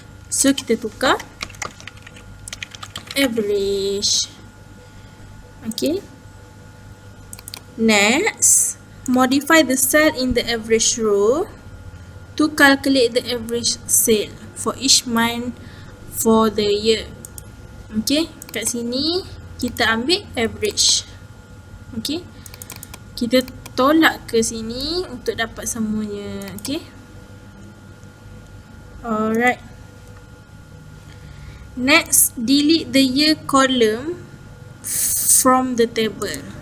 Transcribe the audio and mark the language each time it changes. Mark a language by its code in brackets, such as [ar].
[ms] So, kita tukar average. Okay. [en] Next, modify the cell in the average row to calculate the average sale for each month for the year. [ms] Okay, kat sini kita ambil average. Okay, kita tolak ke sini untuk dapat semuanya. [en] Okay, alright. Next, delete the year column from the table.